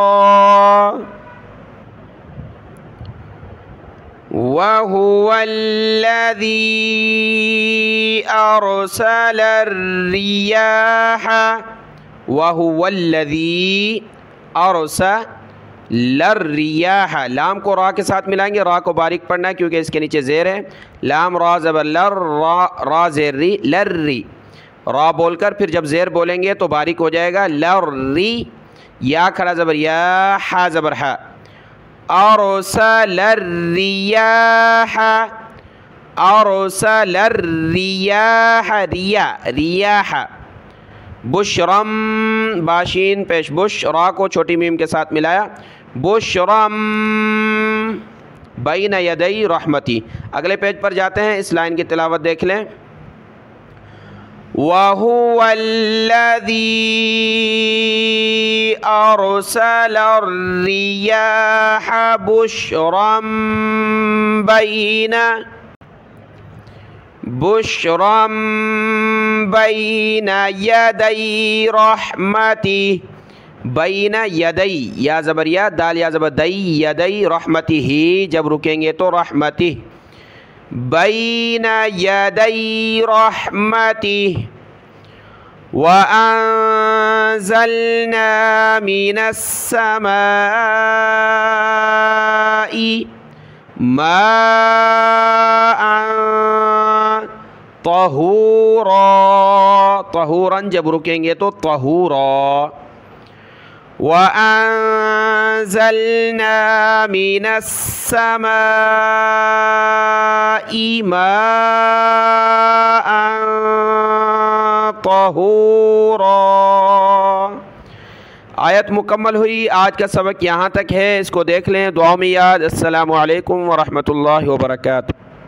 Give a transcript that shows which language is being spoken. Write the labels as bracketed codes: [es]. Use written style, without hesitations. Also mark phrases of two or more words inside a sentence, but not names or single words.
[ar] وهو الذي أرسل الرياح، وهو الذي أرسل الرياح. [hi] लाम को रा के साथ मिलाएंगे, रा को बारीक पढ़ना है क्योंकि इसके नीचे ज़ेर है। लाम रा ज़बर लर, रा ज़ेर री, लर्री। रा बोलकर फिर जब ज़ेर बोलेंगे तो बारीक हो जाएगा, लर्री। या खड़ा ज़बर या, हा ज़बर हा। [ar] أرسل الرياح، أرسل الرياح، ريا، رياح. [hi] बुशरम, बाशीन पेश बुश, रा को छोटी मीम के साथ मिलाया, [ar] بشرا بين يدي رحمته. [hi] अगले पेज पर जाते हैं, इस लाइन की तिलावत देख लें। [ar] وهو الذي أرسل الرياح بشرا بين يدي رحمته. بين يدي, [hi] या ज़बर या, दाल या ज़बर दै, [ar] يدي رحمته, [hi] जब रुकेंगे तो रहमतिह। [ar] بين يدي رحمته. وأنزلنا من السماء ماء طهورا، طهورا [hi] जब रुकेंगे तो [ar] तहूरा। وأنزلنا من السماء ماء طهورا. [hi] आयत मुकम्मल हुई। आज का सबक यहाँ तक है, इसको देख लें, दुआ में याद। [ar] السلام عليكم ورحمة الله وبركاته.